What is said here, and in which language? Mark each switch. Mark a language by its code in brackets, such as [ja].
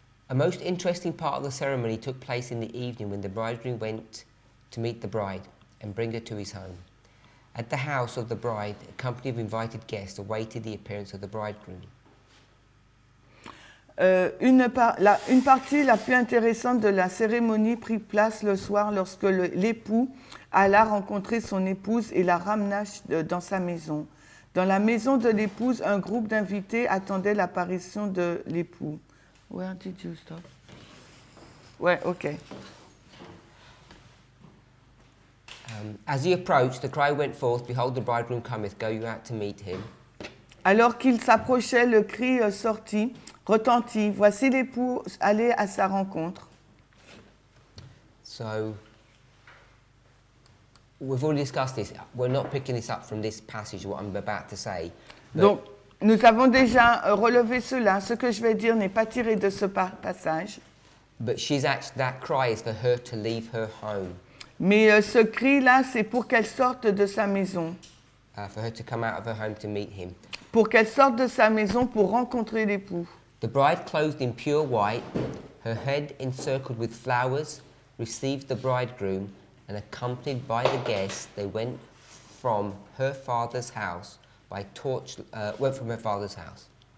[en] A most interesting part of the ceremony took place in the evening when the bridegroom went to meet the bride and bring her to his home. At the house of the bride, a company of invited guests awaited the appearance of the bridegroom. [fr] Une partie la plus intéressante de la cérémonie prit place le soir lorsque l'époux alla rencontrer son épouse et la ramena dans sa maison. Dans la maison de l'épouse, un groupe d'invités attendait l'apparition de l'époux. [en] Where did you stop? Ouais, ok. As he approached, the cry went forth, Behold, the bridegroom cometh, go you out to meet him. [fr] Alors qu'il s'approchait, le cri sortit, retentit. Voici l'époux allé à sa rencontre. [en] So, we've already discussed this. We're not picking this up from this passage, what I'm about to say. But [fr] Donc, nous avons déjà relevé cela. Ce que je vais dire n'est pas tiré de ce passage. [en] that cry is for her to leave her home, [fr] Mais ce cri-là, c'est pour qu'elle sorte de sa maison. [en] for her to come out of her home to meet him. [fr] Pour qu'elle sorte de sa maison pour rencontrer l'époux. [en] The bride, clothed in pure white, her head encircled with flowers, received the bridegroom, and accompanied by the guests, they went from her father's house by went from her father's house.